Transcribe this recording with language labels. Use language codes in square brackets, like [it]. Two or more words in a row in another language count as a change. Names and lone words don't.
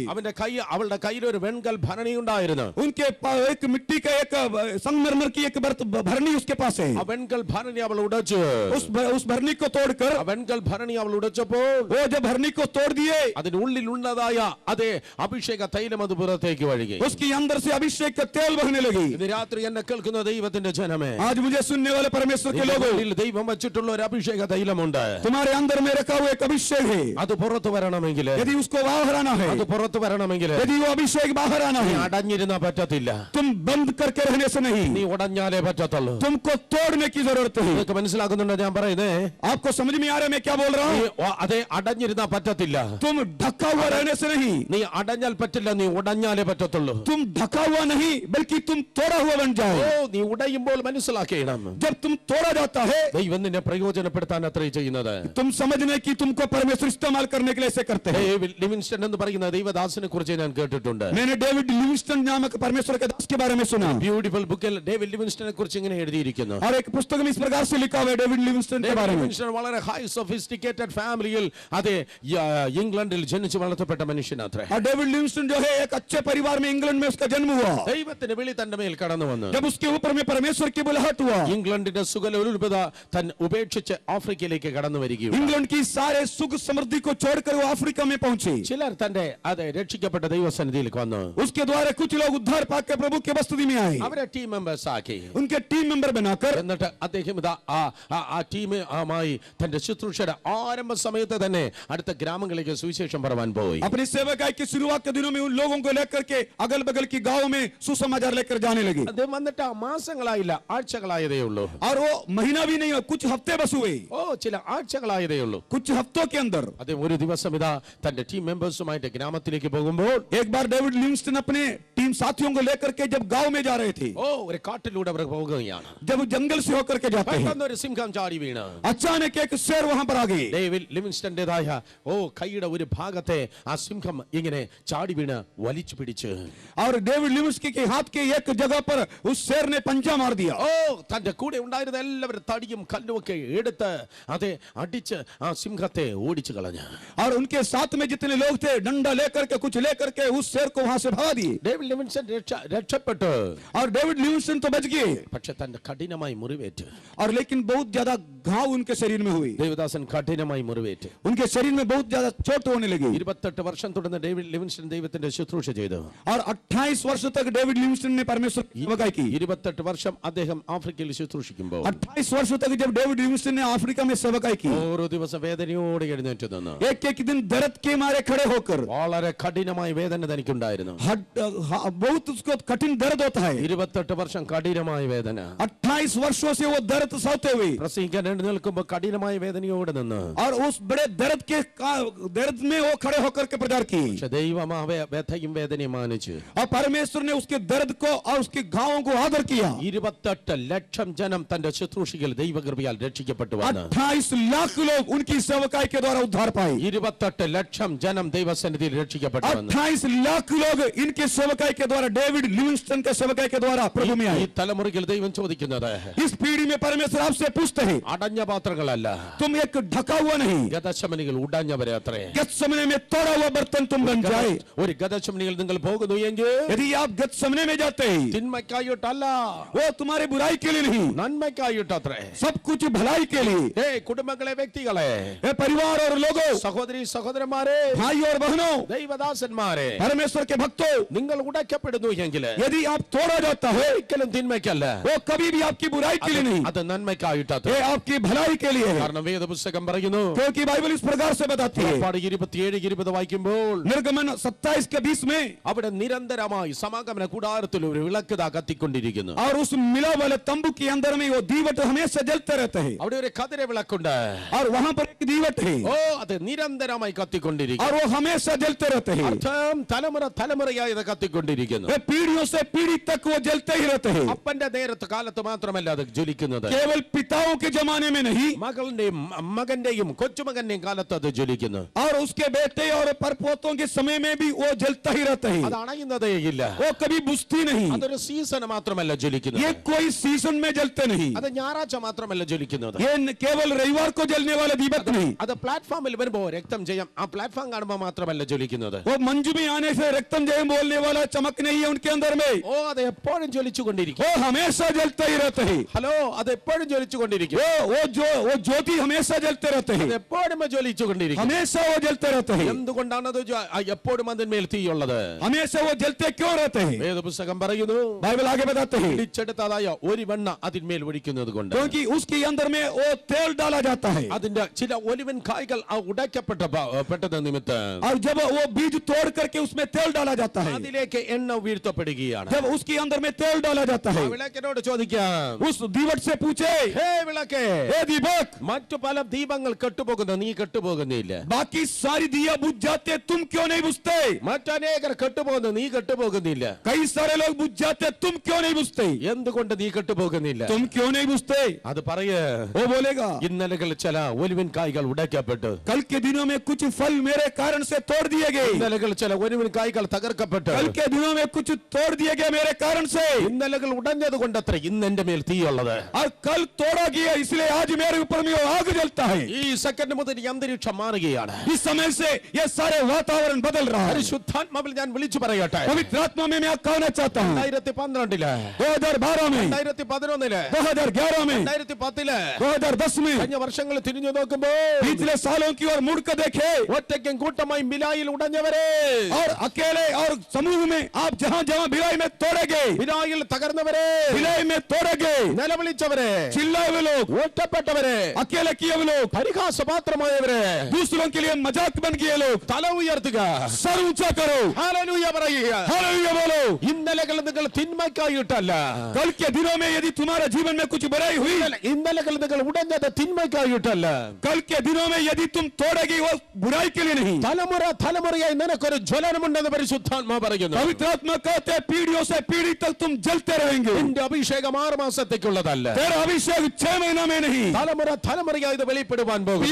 [ml] അവളുടെ കയ്യിൽ ഒരു വെൺകൽ ഭരണി ഉണ്ടായിരുന്നു. [hi] उनके एक मिट्टी का एक संगमरमर की एक भरनी उसके पास है। [ml] ആ വെൺകൽ ഭരണി അവൾ ഉടച്ചു. [hi] उस भरनी को तोड़कर, [ml] ആ വെൺകൽ ഭരണി അവൾ ഉടച്ചപ്പോൾ [hi] वो जब भरनी को तोड़ दिए, [ml] അതിനുള്ളിലുള്ളതായ അതേ അഭിഷേക തൈലം അത് പുറത്തേക്ക് വഴുകി. [hi] उसके अंदर से अभिषेक का तेल बहने लगी। [ml] ഇന്ന് രാത്രി എന്നെ കേൾക്കുന്ന ദൈവത്തിന്റെ ജനമേ, [hi] आज मुझे सुनने वाले परमेश्वर के लोगों, [ml] ഉള്ളിൽ ദൈവം വെച്ചിട്ടുള്ള ഒരു അഭിഷേക തൈലമുണ്ട്. [hi] तुम्हारे अंदर में रखा हुआ एक अभिषेक है। [ml] അത് പുറത്തു വരണമെങ്കിൽ, [hi] यदि उसको बाहर आना है, [ml] അത് പുറത്തു വരണമെങ്കിൽ [hi] यदि वो अभिषेक बाहर आना [ml] നീ [hi] है, [ml] അടഞ്ഞിരുന്നാ പറ്റത്തില്ല, [hi] तुम बंद करके रहने से नहीं, [ml] നീ ഉടഞ്ഞാലേ പറ്റത്തുള്ളൂ. [hi] तुमको तोड़ने की जरूरत है। [ml] നിങ്ങൾക്ക് മനസ്സിലാക്കുന്നുണ്ടോ ഞാൻ പറയുന്നേ? [hi] आपको समझ में आ रहा है मैं क्या बोल रहा [ml] നീ [hi] हूँ? [ml] അതെ അടഞ്ഞിരുന്നാ പറ്റത്തില്ല, [hi] तुम ढका हुआ रहने से नहीं, [ml] നീ അടഞ്ഞാൽ പറ്റില്ല, നീ ഉടഞ്ഞാലേ പറ്റത്തുള്ളൂ. [hi] तुम ढका हुआ नहीं बल्कि तुम तोड़ा हुआ बन ഓ जाए। [ml] നീ ഉടയുമ്പോൾ മനസ്സിലാക്കണം, [hi] जब तुम तोड़ा जाता है, [ml] ദൈവം നിന്നെ പ്രയോജനപ്പെടുത്താൻ അത്രേ ചെയ്യുന്നത്. [hi] तुम समझने की तुमको परमेश्वर इस्तेमाल करने के लिए ऐसे करते हैं। [ml] ഡേവിഡ് ലിവിങ്സ്റ്റൺ എന്ന് പറയുന്ന ദൈവദാസനെ കുറിച്ച് ഞാൻ കേട്ടിട്ടുണ്ട്. [hi] मैंने डेविड लिविंगस्टन नामक परमेश्वर के दास के बारे में सुना, [ml] ബ്യൂട്ടിഫുൾ ബുക്കിൽ ഡേവിഡ് ലിവിങ്സ്റ്റനെ കുറിച്ച് ഇങ്ങനെ എഴുതിയിരിക്കുന്നു. [hi] और एक पुस्तक पुस्तक में इस प्रकार से लिखा हुआ है डेविड लिविंगस्टन के बारे में। [ml] ലിവിങ്സ്റ്റൺ വളരെ [en] high sophisticated [ml] ഫാമിലിയിൽ അതെ ഇംഗ്ലണ്ടിൽ ജനിച്ചു വളർത്തപ്പെട്ട മനുഷ്യനാത്രേ. [hi] और डेविड लिविंगस्टन जो है एक अच्छे परिवार में इंग्लैंड में उसका जन्म हुआ। [ml] ദൈവത്തിന്റെ വിളി തന്റെ മേൽ കടന്നു വന്നു. [hi] जब उसके ऊपर में परमेश्वर की बुलाहट हुआ, [ml] ഇംഗ്ലണ്ടിന്റെ സുഖലോലുപത തൻ ഉപേക്ഷിച്ച് ആഫ്രിക്കയിലേക്ക് കടന്നു വരികയും [hi] इंग्लैंड की सारे सुख समृद्धि को छोड़कर वो अफ्रीका में पहुंचे। [ml] ചിലർ തന്റെ അതെ രക്ഷിക്കപ്പെട്ട ദൈവസന്നിധിയിലേക്ക് വന്നു. [hi] उसके द्वारा कुछ लोग उद्धार पाकर प्रभु के बस्ती में आए, [ml] അവരെ [en] team members [ml] ആക്കി. [hi] उनके [en] team member [hi] बनाकर [ml] എന്നിട്ട് അദ്ദേഹം ഇതാ ആ ടീമുമായി തന്റെ ശുശ്രൂഷയുടെ ആരംഭ സമയത്ത് തന്നെ അടുത്ത ഗ്രാമങ്ങളിലേക്ക് സുവിശേഷം പറവാൻ പോയി. [hi] अपनी सेवकाई की शुरुआत के दिनों में उन लोगों को लेकर के अगल बगल की गांव में सुसमाचार लेकर जाने लगे। [ml] അദ്ദേഹം വന്നിട്ട് മാസങ്ങളായില്ല, ആഴ്ചകളായതേ ഉള്ളൂ. [hi] और वो महीना भी नहीं, कुछ हफ्ते बस हुए, [ml] ചില ആഴ്ചകളായതേ ഉള്ളൂ. [hi] कुछ हफ्तों के अंदर [ml] അദ്ദേഹം ഒരു ദിവസം ഇതാ തന്റെ [en] team members [ml] ഗ്രാമത്തിലേക്ക് പോകുമ്പോൾ [hi] एक बार डेविड लिविंगस्टन अपने टीम साथियों को लेकर के जब गांव में जा रहे थे, [ml] ഒരു കാട്ടിലൂടെ അവർ പോകുകയാണ്. [hi] जब जंगल से होकर के जाते हैं, [ml] പെട്ടെന്നൊരു സിംഹം ചാടി വീണ് [hi] अचानक एक शेर वहां पर आ गए। [ml] ഡേവിഡ് ലിവിങ്സ്റ്റന്റേതായ കൈയുടെ ഒരു ഭാഗത്തെ ആ സിംഹം ഇങ്ങനെ ചാടി വീണ് വലിച്ചു പിടിച്ച് [hi] और डेविड लिविंगस्टन के हाथ के एक जगह पर उस शेर ने पंजा मार दिया। [ml] തന്റെ കൂടെ ഉണ്ടായിരുന്ന എല്ലാവരും തടിയും കല്ലും ഒക്കെ എടുത്ത് അതെ അടിച്ച് ആ സിംഹത്തെ ഓടിച്ചു കളഞ്ഞു. [hi] और उनके साथ में जितने लोग थे डंडा लेकर के कुछ लेकर के उस शेर को वहां से भगा दिए। [ml] ഡേവിഡ് ലിവിങ്സ്റ്റൺ രക്ഷപ്പെട്ടു. [hi] और डेविड लिविंगस्टन तो बच गए, [ml] പക്ഷെ തന്റെ കഠിനമായി മുറിവേറ്റ്. [hi] और लेकिन बहुत ज्यादा घाव उनके शरीर में हुई, [ml] ദേവദാസൻ കഠിനമായി മുറിവേറ്റ്. [hi] उनके शरीर में बहुत ज्यादा चोट होने लगी। [ml] 28 വർഷം തുടർന്ന് ഡേവിഡ് ലിവിങ്സ്റ്റൺ ദൈവത്തിന്റെ ശുശ്രൂഷ ചെയ്തു. [hi] और 28 वर्ष तक डेविड लिविंगस्टन ने परमेश्वर की सेवकाई की। [ml] 28 വർഷം അദ്ദേഹം ആഫ്രിക്കയിൽ ശുശ്രൂഷിക്കുമ്പോൾ [hi] 28 वर्ष तक जब डेविड लिविंगस्टन ने अफ्रीका में सेवकाई की, [ml] ഓരോ ദിവസം വേദനയോടെ എഴുന്നേറ്റ് നിന്ന് [hi] एक एक दिन दर्द के मारे खड़े होकर, [ml] വളരെ കഠിനമായ വേദന തനിക്കുണ്ടായിരുന്നു. [hi] बहुत उसको कठिन दर्द होता है। [ml] 28 വർഷം കഠിനമായ വേദന. [hi] 28 वर्षों से वो दर्द सहते हुए [ml] പ്രസംഗിക്കാൻ എഴുന്നേൽക്കുമ്പോൾ കഠിനമായ വേദനയോടെ നിന്ന് [hi] और उस बड़े दर्द में वो खड़े होकर के प्रचार की। [ml] പക്ഷെ ദൈവം ആ വ്യഥയും വേദനയും മാനിച്ച് [hi] और परमेश्वर ने उसके दर्द को और उसके घावों को आदर किया। [ml] 28 ലക്ഷം ജനം തന്റെ ശുശ്രൂഷയിൽ ദൈവകൃപയാൽ രക്ഷിക്കപ്പെട്ടു വന്നു. [hi] 28 लाख लोग उनकी सेवकाई के द्वारा उद्धार पाए। [ml] 28 ലക്ഷം ജനം ദൈവസന്നിധിയിൽ രക്ഷിക്കപ്പെട്ടു വന്നു. [hi] 28 लाख लोग इनके सेवकाई के द्वारा, डेविड लिविंगस्टन के सेवकाई के द्वारा प्रभु में [ml] ഈ [hi] आए। [ml] തലമുറയിൽ ദൈവം ചോദിക്കുന്നത് [hi] इस पीढ़ी में परमेश्वर आपसे पूछते हैं, [ml] അടഞ്ഞ പാത്രങ്ങളല്ല, [hi] तुम एक ढका हुआ नहीं, [ml] ഗതശമനികൾ ഉടഞ്ഞവരെ അത്രേ. [hi] गतसमने में तोड़ा हुआ बर्तन तुम बन जाए। [ml] ഒരു ഗതശമനിയിൽ നിങ്ങൾ പോകുന്നു എങ്കിൽ [hi] यदि आप गतसमने में जाते हैं, [ml] തിന്മയ്ക്കായിട്ടല്ല, [hi] वो तुम्हारे बुराई के लिए नहीं, [ml] നന്മയ്ക്കായിട്ടത്രേ. [hi] सब कुछ भलाई के लिए। [ml] കുടുംബങ്ങളെ, വ്യക്തികളെ, [hi] परिवार और लोगों, [ml] സഹോദരി സഹോദരന്മാരെ, [hi] भाई और बहनों, [ml] ദൈവദാസന്മാരെ, [hi] परमेश्वर के भक्तों, [ml] നിങ്ങൾ ഉടയ്ക്കപ്പെടുന്നു എങ്കിൽ [hi] यदि आप तोड़ा जाता है, [ml] ഒരിക്കലും തിന്മയ്ക്കല്ല, [hi] वो कभी भी आपकी बुराई के लिए नहीं, [ml] അത് നന്മയ്ക്കായിട്ടത്രേ. [hi] ये आपकी भलाई के लिए है। [ml] കാരണം വേദപുസ്തകം പറയുന്നു, [hi] क्योंकि बाइबल इस प्रकार से बताती है, [ml] പുറപ്പാട് 27:20 വായിക്കുമ്പോൾ [hi] निर्गमन 27 के 20 में, [ml] അവിടെ നിരന്തരമായി സമാഗമന കൂടാരത്തിൽ ഒരു വിളക്ക് ദാ കത്തിക്കൊണ്ടിരിക്കുന്നു. [hi] और उस मिला वाले तंबू के अंदर में वो दीवट हमेशा जलते रहते हैं। [ml] അവിടെ ഒരു കതിര വിളക്കുണ്ട്. [hi] और वहां पर एक दीवट है, [ml] അത് നിരന്തരമായി കത്തിക്കൊണ്ടിരിക്കുന്നു. [hi] और वो हमेशा जलते रहते हैं। [ml] അർത്ഥം തലമുറയായി ഇത് കത്തിക്കൊണ്ടിരിക്കുന്നു. [hi] वे पीढ़ियों से पीढ़ी तक वो जलते ही रहते हैं। [ml] അപ്പന്റെ നേരത്ത് കാലത്ത് മാത്രമല്ല അത് ജ്വലിക്കുന്നത്, [hi] केवल पिताओं के जमाने में नहीं, [ml] മകന്റെയും കൊച്ചുമകന്റെയും കാലത്ത് അത് ജ്വലിക്കുന്നു. [hi] और उसके बेटे और परपोतों के समय में भी वो जलता ही रहता है। [ml] അത് അണയുന്നതേ ഇല്ല. [hi] वो कभी बुझती नहीं। [ml] അതൊരു സീസൺ മാത്രമല്ല ജ്വലിക്കുന്നത്. [hi] ये कोई सीजन में जलते नहीं। [ml] അത് ഞായറാഴ്ച മാത്രമല്ല ജ്വലിക്കുന്നത്. [hi] ये केवल रविवार को जलने वाला दीपक नहीं। [ml] അത് പ്ലാറ്റ്ഫോമിൽ വരുമ്പോ രക്തം ജയം, ആ പ്ലാറ്റ്ഫോം കാണുമ്പോൾ മാത്രമല്ല ജ്വലിക്കുന്നത്. [hi] वो मंजू में आने से [ml] രക്തം ജയം [hi] बोलने वाला चमक नहीं है उनके अंदर में। [ml] അത് എപ്പോഴും ജ്വലിച്ചുകൊണ്ടിരിക്കും. [hi] वो हमेशा जलते ही रहते हैं। [ml] ഹലോ, അത് എപ്പോഴും ജ്വലിച്ചുകൊണ്ടിരിക്കും. [hi] वो ज्योति हमेशा जलते रहते हैं। [ml] അത് എപ്പോഴും ജ്വലിച്ചുകൊണ്ടിരിക്കും. [hi] हमेशा वो जलते रहते हैं। [ml] എന്തുകൊണ്ടാണ് അത് എപ്പോഴും അതിന്മേൽ തീയുള്ളത്? [hi] हमेशा वो जलते क्यों रहते हैं? [ml] വേദപുസ്തകം പറയുന്നു, [hi] बाइबल आगे बताते हैं, [ml] പിടിച്ചെടുത്തതായ ഒരു വെണ്ണ അതിന്മേൽ ഒഴിക്കുന്നത് കൊണ്ട്. [hi] क्योंकि उसके अंदर में वो तेल डाला जाता है। [ml] അതിന്റെ ചില ഒലിവൻ കായ്കൾ ഉടയ്ക്കപ്പെട്ടത് നിമിത്തം [hi] और जब वो बीज तोड़ करके उसमें तेल डाला जाता है, [ml] അതിലേക്ക് എണ്ണ വീഴ്ത്തപ്പെടുകയാണ്. [hi] जब उसके अंदर में तेल डाला जाता है, [ml] വിളക്കിനോട് ചോദിക്കാം, [hi] उस दीवट से पूछे, [ml] ഹേ വിളക്കേ, [hi] हे दीपक, [ml] മറ്റു പല ദീപങ്ങൾ കെട്ടുപോകുന്നു, നീ കെട്ടുപോകുന്നില്ല. [hi] बाकी सारी दिया बुझ जाते, तुम क्यों नहीं बुझते? [ml] മറ്റനേകർ കെട്ടുപോകുന്നു, നീ കെട്ടുപോകുന്നില്ല. [hi] कई सारे लोग बुझ जाते, तुम क्यों नहीं बुझते? [ml] എന്തുകൊണ്ട് നീ കെട്ടുപോകുന്നില്ല? [hi] तुम क्यों नहीं बुझते? [ml] അത് പറയേ. [hi] वो बोलेगा, [ml] ഇന്നലകൾ ചില ഒലിവൻ കായ്കൾ ഉടയ്ക്കപ്പെട്ടു. [hi] कल के दिनों में कुछ फल मेरे कारण से तोड़ दिए गए। [ml] ഇന്നലകൾ ചില ഒലിവൻ കായ്കൾ തകർക്കപ്പെട്ടു. [hi] कल के दिनों में कुछ तोड़ दिए गए मेरे कारण से। [ml] ഇന്നലകൾ ഉടഞ്ഞത് കൊണ്ടത്ര ഇന്ന് എന്റെ മേൽ തീയുള്ളത്. കത്തുന്നത്. [hi] और कल तोड़ा गया इसलिए आज मेरे ऊपर में वो आग जलता है. [ml] ഈ സെക്കൻഡ് മുതൽ ഈ അന്തരീക്ഷം മാറുകയാണ്. [hi] इस समय से ये सारे वातावरण बदल रहा है. [ml] പരിശുദ്ധാത്മാവിൽ ഞാൻ വിളിച്ചു പറയട്ടെ, [hi] पवित्र आत्मा में मैं कहना चाहता हूँ [ml] 2012 [hi] 2012 में [ml] 2011 [hi] 2011 में [ml] 2010 [hi] 2010 में [ml] കഴിഞ്ഞ വർഷങ്ങൾ തിരിഞ്ഞു നോക്കുമ്പോൾ [hi] पिछले सालों की ओर मुड़ कर देखे [ml] ഒറ്റയ്ക്കും കൂട്ടമായി മിലായിൽ ഉടഞ്ഞവരെ, [hi] और अकेले और समूह में आप जहाँ जहाँ भिलाई में तोड़े गए, [ml] മിലായിൽ തകർന്നവരെ, [hi] भिलाई में तोड़े गए, [ml] നിലവിളിച്ചവരെ, [hi] चिल्लाए हुए लोग, [ml] ഒറ്റപ്പെട്ടവരെ, [hi] अकेले किए हुए लोग, [ml] പരിഹാസപാത്രമായവരെ, [hi] दूसरों के लिए मजाक बन गए लोग, [ml] തല ഉയർത്തുക, [hi] सर ऊंचा करो, [ml] ഹല്ലേലൂയ പറയുക. [hi] हालेलुया बोलो. [ml] ഇന്നലകൾ നിങ്ങൾ തിന്മയ്ക്കായിട്ടല്ല, [hi] कल के दिनों में यदि तुम्हारे जीवन में कुछ बुराई हुई, [ml] ഇന്നലകൾ നിങ്ങൾ ഉടഞ്ഞത് തിന്മയ്ക്കായിട്ടല്ല, [hi] कल के दिनों में यदि तुम तोड़ेगी वो बुराई के लिए नहीं. [ml] തലമുറ തലമുറയായി നിനക്കൊരു ജ്വലനമുണ്ടെന്ന് പരിശുദ്ധാത്മാ പറയുന്നു. [hi] पवित्र आत्मा कहते हैं पीढ़ियों से पीढ़ी तक तुम जलते रहेंगे. [ml] നിന്റെ അഭിഷേകം 6 മാസത്തേക്കുള്ളതല്ല, [hi] तेरा अभिषेक 6 महीना में नहीं, [ml] തലമുറ തലമുറയായി ഇത് വെളിപ്പെടുവാൻ പോകുന്നു.